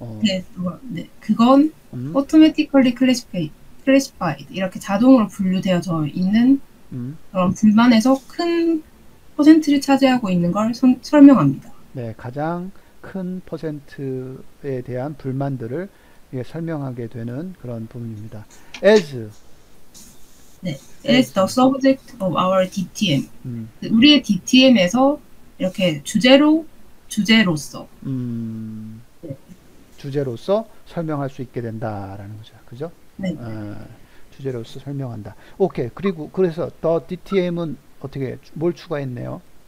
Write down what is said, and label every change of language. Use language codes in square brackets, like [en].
[ko] 네, 그건 [en] automatically classified [ko] 이렇게 자동으로 분류되어져 있는 그런 불만에서 큰 퍼센트를 차지하고 있는 걸 설명합니다. 네, 가장 큰 퍼센트에 대한 불만들을 설명하게 되는 그런 부분입니다. [en] As [ko] 네, [en] as the subject of our DTM. [ko] 우리의 DTM에서 이렇게 주제로서 네. 주제로서 설명할 수 있게 된다라는 거죠. 그죠? 네. 주제로서 설명한다. 오케이. 그리고 그래서 the DTM은 어떻게 뭘 추가했네요?